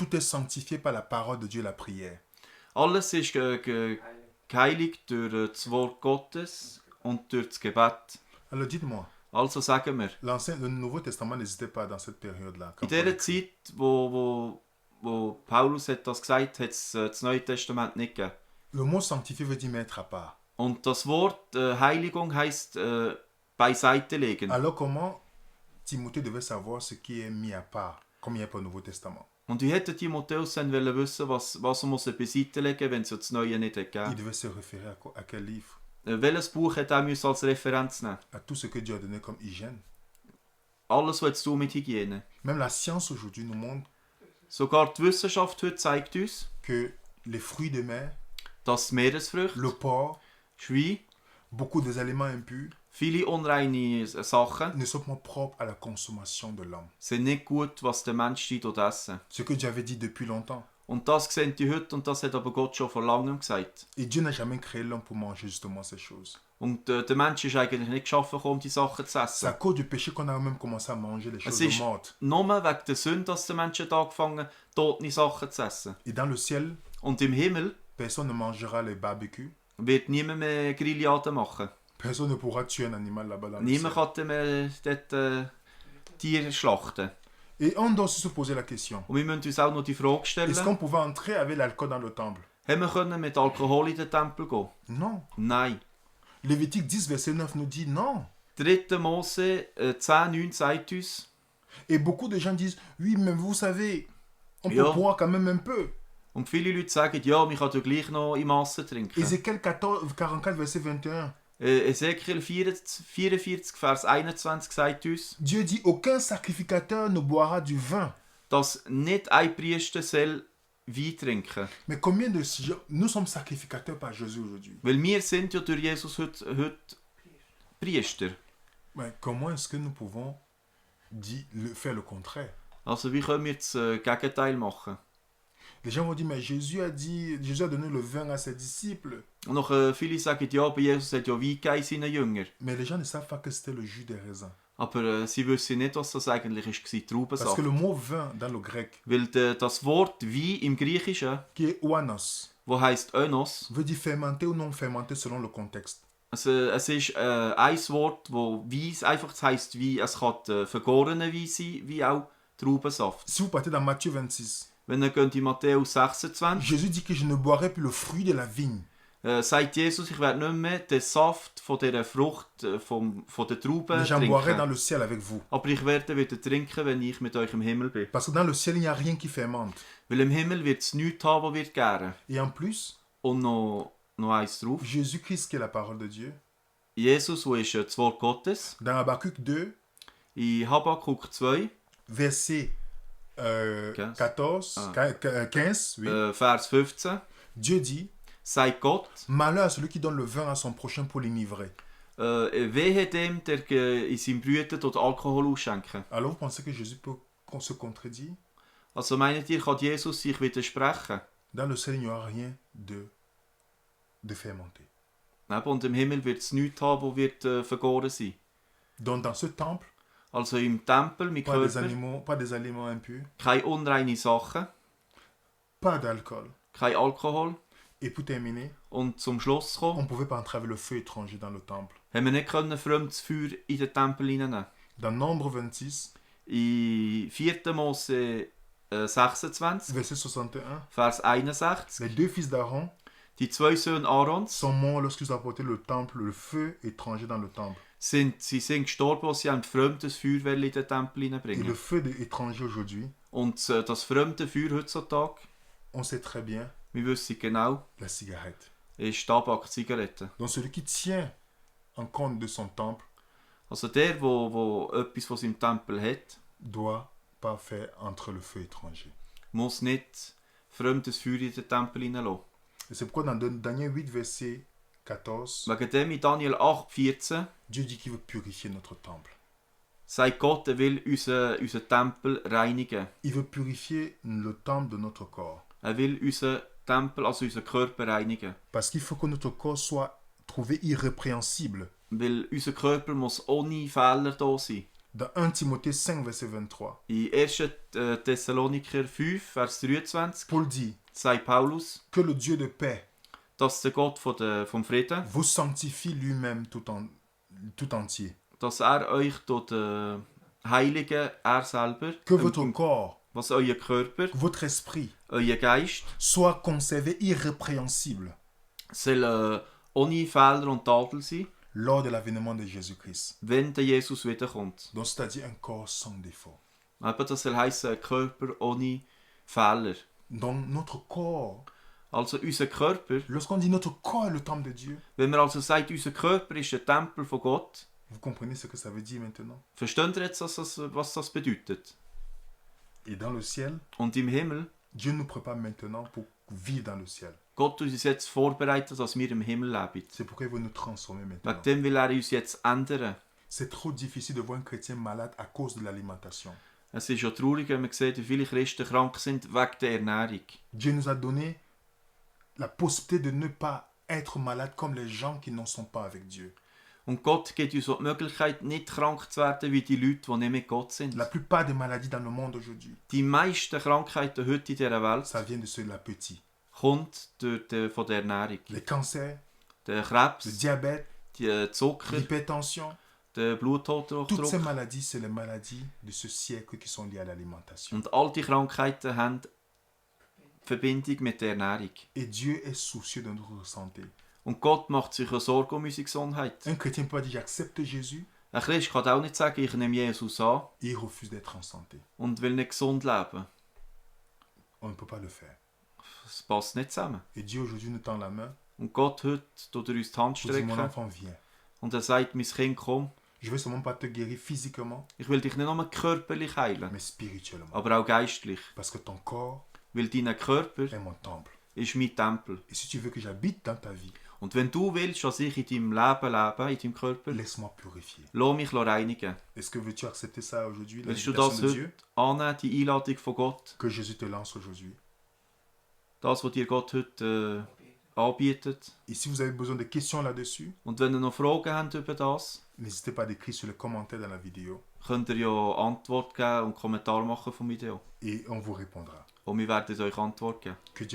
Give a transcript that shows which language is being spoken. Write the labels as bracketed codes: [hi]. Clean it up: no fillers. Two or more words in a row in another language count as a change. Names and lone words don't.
[fr] tout est sanctifié par la parole de Dieu, la prière. [de] alles ist geheiligt durch das Wort Gottes und durch das Gebet. [fr] Alors dites-moi, [de] Also sagen wir, [fr] le Nouveau Testament n'existait pas dans cette période-là. [de] in dieser Zeit, wo Paulus hat das gesagt hat, es das Neue Testament nicht gegeben. [fr] Le mot sanctifié veut dire mettre à part. [de] Und das Wort Heiligung heisst beiseite legen. [fr] Alors comment Timothée devait savoir ce qui est mis à part, comme il n'y a pas au Nouveau Testament? [de] Und wie hätte Timotheus dann wissen, was muss er beiseite legen, wenn es das Neue nicht [fr] Il [de] gegeben [fr] devait se référer à quel livre? [de] Welches Buch hat er müssen als Referenz nehmen? [fr] À tout ce que Dieu a donné comme hygiène. [de] Alles, was zu tun mit Hygiene. [fr] Même la science aujourd'hui nous montre [de] Sogar die Wissenschaft heute zeigt uns, [fr] que les fruits de mer, [de] dass Meeresfrüchte, [fr] le porc, [de] Schwein, [fr] beaucoup des aliments impurs [de] viele unreine Sachen [fr] ne sont pas propres à la consommation de l'homme. [de] sind nicht gut, was der Mensch essen. [fr] Ce que Dieu avait dit depuis longtemps. [de] Und das sehen die heute und das hat aber Gott schon vor langem gesagt. [fr] Et Dieu n'a jamais créé l'homme pour manger justement ces choses. [de] Und der Mensch ist eigentlich nicht geschaffen, um die Sachen zu [fr] C'est à [de] essen. [fr] cause du péché qu'on a même commencé à manger les choses [de] ist [fr] mortes. [de] nur wegen der Sünde, dass der Mensch hat angefangen, tote Sachen zu essen. [fr] Et dans le ciel, [de] Und im Himmel [fr] personne ne mangera les barbecues. [de] wird niemand mehr Grillade machen. [fr] Personne ne pourra tuer un animal là-bas dans le [de] Niemand [fr] ciel. [de] kann dann mehr dort Tiere schlachten. [fr] Et on doit aussi se poser la question. [de] Und wir müssen uns auch noch die Frage stellen, [fr] Est-ce qu'on pouvait entrer avec l'alcool dans le temple? [de] haben wir können mit Alkohol in den Tempel gehen? [fr] Non. [de] Nein. [fr] Lévitique 10, verset 9 nous dit non. [de] 3. Mose 10, 9 sagt uns, [fr] Et beaucoup de gens disent, oui, mais vous savez, on peut [de] Ja. [fr] boire quand même un peu. [de] und viele Leute sagen, ja, man kann ja gleich noch in Masse trinken. [fr] Ézéchiel 44, verset 21. [de] Ezekiel 44, Vers 21 sagt uns, [fr] Dieu dit, aucun sacrificateur ne boira du vin. [de] dass nicht ein Priester soll Wein trinken. [fr] Mais combien de... Nous sommes sacrificateurs par Jésus aujourd'hui. [de] Weil wir sind ja durch Jesus heute Priester. [fr] Mais comment est-ce que nous pouvons faire le contraire? [de] Also wie können wir das Gegenteil machen? [fr] Les gens vont dire, mais Jésus a donné le vin à ses disciples. [de] Und noch viele sagen, ja, bei Jesus hat ja Wein gegeben seinen Jüngern. [fr] Mais les gens ne savent pas que c'était le jus des raisins. [de] Aber sie wissen nicht, was das eigentlich war, [fr] Parce que [de] Traubensaft. [fr] le mot vin dans le grec, [de] Weil das Wort Wein im Griechischen, [fr] qui est oanos, [de] wo heisst Önos, [fr] veut dire fermenté ou non fermenté selon le contexte. [de] also, es ist ein Wort, wo Wein einfach heisst Wein. Es kann vergorene Wein sein, wie auch Traubensaft. [fr] Si vous partez dans Matthieu 26, [de] Wenn ihr geht in Matthäus 26, [fr] Jésus dit que je ne boirai plus le fruit de la vigne. [de] sagt Jesus, ich werde nicht mehr den Saft von dieser Frucht, von der Traube [fr] Mais j'en boirai dans [de] trinken. [fr] le ciel avec vous. [de] Aber ich werde wieder trinken, wenn ich mit euch im Himmel bin. [fr] Parce que dans le ciel, il n'y a rien qui fermente. [de] Weil im Himmel wird es nichts haben, was wird gären. [fr] Et en plus, [de] Und noch eins drauf. [fr] Jésus-Christ, qui est la parole de Dieu, [de] Jesus, wo ist das Wort Gottes. [fr] dans Habakkuk 2, [de] In Habakkuk 2, [fr] verset 15. 15, oui, [de] Vers 15, [fr] Dieu dit, [de] sagt Gott, [fr] malheur à celui qui donne le vin à son prochain pour l'enivrer. [de] wehe dem, der in seinem Brüder dort Alkohol ausschenken. [fr] Alors vous pensez que Jésus peut se contredire? [de] Also meint ihr, kann Jesus sich widersprechen? [fr] Dans le ciel, il n'y aura rien de fermenté. [de] Und im Himmel wird es nichts haben, wo wird vergoren sein. [fr] Donc dans ce temple, [de] Also im Tempel, mit Körper, [fr] pas des aliments impurs, [de] keine unreine Sachen, [fr] pas d'alcool. [de] kein Alkohol. [fr] Et pour terminer, [de] Und zum Schluss zu kommen, [fr] on ne pouvait pas entrer avec le feu étranger dans le temple. [de] haben wir nicht können fremdes Feuer in den Tempel hineinnehmen. [fr] Dans Nombre 26, [de] In 4. Mose 26, [fr] verset 61, [de] Vers 61, [fr] les deux fils d'Aaron [de] die 2 Söhne Aarons [fr] sont morts lorsqu'ils ont apporté le temple, le feu étranger dans le temple. [de] sind gestorben, als sie ein fremdes Feuer in den Tempel [fr] Et le [de] hineinbringen. [fr] feu étranger aujourd'hui, [de] Und das fremde Feuer heutzutage, [fr] on sait très bien, [de] wir wissen genau, [fr] la cigarette. [de] ist Tabak, Zigaretten. [fr] Donc celui qui tient en compte de son temple [de] Also der, wo etwas von seinem Tempel hat, [fr] doit pas faire entrer le feu étranger. [de] muss nicht fremdes Feuer in den Tempel hineinlassen. [fr] Et c'est pourquoi dans Daniel 8, verset 14, [de] Wegen dem in Daniel 8,14 [fr] Dieu dit qu'il veut purifier notre temple. [de] sagt Gott, er will unseren Tempel reinigen. [fr] Il veut purifier le temple de notre corps. [de] Er will unseren Tempel, also unseren Körper reinigen. [fr] Parce qu'il faut que notre corps soit trouvé irrépréhensible. [de] Weil unser Körper muss ohne Fehler da sein. [fr] Dans 1 Timothée 5, verset 23, [de] In 1. Thessaloniker 5, Vers 23 [fr] Paul dit [de] sagt Paulus, [fr] que le Dieu de paix [de] dass der Gott vom Frieden, [fr] vous sanctifie lui-même tout entier. [de] dass er euch dort heiligen, er selber, [fr] Que votre corps, [de] was euer Körper, [fr] votre esprit [de] euer Geist, [fr] soit conservé irrépréhensible [de] soll ohne Fehler und Tadel sein, [fr] lors de l'avènement de Jésus-Christ. [de] wenn der Jesus wiederkommt. [fr] Donc c'est-à-dire un corps sans défaut. [de] Aber das soll heissen, ein Körper ohne Fehler. [fr] Donc notre corps, [de] Also unser Körper, [fr] lorsqu'on dit notre corps est le temple de Dieu, wenn man also sagt, unser Körper ist ein Tempel von Gott, vous comprenez ce que ça veut dire maintenant? [de] versteht ihr jetzt, was das bedeutet? [fr] Et dans le ciel, [de] Und im Himmel, [fr] Dieu nous prépare maintenant pour vivre dans le ciel. [de] Gott tut uns jetzt vorbereitet, dass wir im Himmel leben. [fr] C'est pourquoi il veut nous transformer [de] Wegen [fr] maintenant. [de] dem will er uns jetzt ändern. [fr] C'est trop difficile de voir un chrétien malade à cause de l'alimentation. [de] Es ist ja traurig, wenn man sieht, wie viele Christen krank sind wegen der Ernährung. [fr] Dieu nous a donné la possibilité de ne pas être malade comme les gens qui n'en sont pas avec Dieu. [de] Und Gott gibt uns auch die Möglichkeit, nicht krank zu werden wie die Leute, die nicht mit Gott sind. [fr] La plupart des maladies dans le monde aujourd'hui, [de] Die meisten Krankheiten heute in dieser Welt [fr] ça vient de ceux-là petits. [de] kommt von der Ernährung. [fr] Les cancers, [de] Der [fr] le [de] Krebs, [fr] diabète, [de] die Zucker, [fr] l'hypertension, [de] der [fr] toutes ces [de] Bluthochdruck. [fr] maladies, c'est les maladies de ce siècle qui sont liées à l'alimentation. [de] Und all die Krankheiten haben Verbindung mit der Ernährung. [fr] Et Dieu est soucieux de notre santé. [de] Und Gott macht sich eine Sorge um unsere Gesundheit. [fr] Un chrétien peut pas dire j'accepte Jésus [de] Ein Christ kann auch nicht sagen, ich nehme Jesus an [fr] et il refuse d'être en santé. [de] und will nicht gesund leben. [fr] On ne peut pas le faire. [de] Das passt nicht zusammen. [fr] Et Dieu aujourd'hui nous tend la main [de] Und Gott heute tut uns die Hand [fr] pour dire mon [de] strecken [fr] enfant viens. [de] und er sagt, mein Kind, komm, [fr] Je veux seulement pas te guérir physiquement, [de] ich will dich nicht nur körperlich heilen, [fr] mais spirituellement. [de] aber auch geistlich. [fr] Parce que ton corps [de] Weil dein Körper [fr] est mon temple. [de] ist mein Tempel. [fr] Et si tu veux que j'habite dans ta vie, [de] Und wenn du willst, dass ich in deinem Leben lebe, in deinem Körper, [fr] laisse-moi purifier. [de] lass mich reinigen. [fr] Est-ce que veux-tu accepter ça aujourd'hui, [de] Willst du [fr] l'invitation [de] das [fr] de Dieu [de] heute annehmen, die Einladung von Gott? [fr] que Jésus te lance aujourd'hui? [de] Das, was dir Gott heute anbietet. [fr] Et si vous avez besoin de questions là-dessus, [de] Und wenn ihr noch Fragen habt über das, [fr] n'hésitez pas à écrire sur les commentaires dans la vidéo [de] könnt ihr ja Antwort geben und Kommentar machen vom Video. [fr] et on vous répondra. [de] Und wir werden euch Antwort geben.